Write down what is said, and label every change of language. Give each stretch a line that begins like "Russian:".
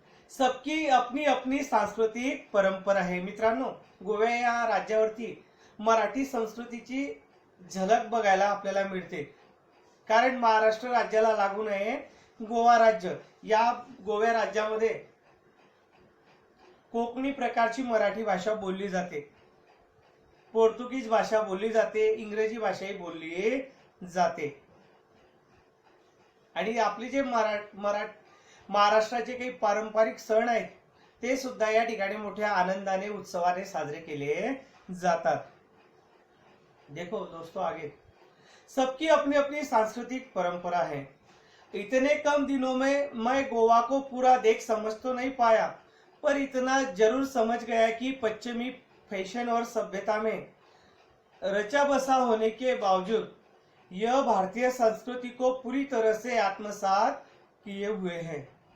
Hindi: सबकी अपनी अपनी सांस्कृतिक परंपरा आहे।
Marathi: मित्रांनो, गोवा या राज्यावरती मराठी संस्कृतीची झलक बघायला आपल्याला मिळते, कारण महाराष्ट्र राज्याला लागून आहे गोवा राज्य। या गोवा राज्यामध्ये कोकणी प्रकारची मराठी भाषा बोलली जाते, पोर्तुगीज भाषा बोलली जाते, इंग्रजी भाषाही बोलली जाते। आणि आपले जे महाराष्ट्राचे काही पारंपरिक सण आहेत ते सुद्धा या ठिकाणी मोठ्या आनंदाने उत्सवाने साजरे केले जातात।
Hindi: देखो दोस्तों, आगे सबकी अपनी अपनी सांस्कृतिक परंपरा है। इतने कम दिनों में मैं गोवा को पूरा देख समझ तो नहीं पाया, पर इतना जरूर समझ गया कि पश्चिमी फैशन और सभ्यता में रचा बसा होने के बावजूद यह भारतीय संस्कृति को पूरी तरह से आत्मसात किए हुए हैं।